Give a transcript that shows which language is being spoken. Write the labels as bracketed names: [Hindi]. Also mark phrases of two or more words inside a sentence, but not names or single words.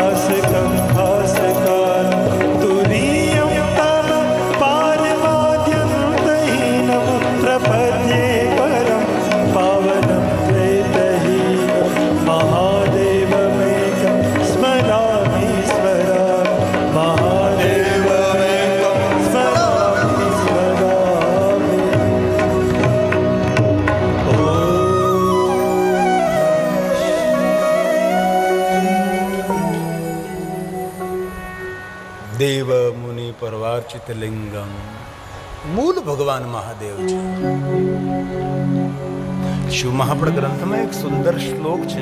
[Sanskrit] भास्कं तुरीयं तव पारमाद्यन्तहीनं प्रपद्ये परं पावनं प्रेतहीनं महादेवमेकं स्मरामि महादेवमेकं स्मरामि देव मुनि परवार्चित लिङ्गम्. [Gujarati] મૂળ ભગવાન મહાદેવ છે. શિવ મહાપડ ગ્રંથમાં એક સુંદર શ્લોક છે.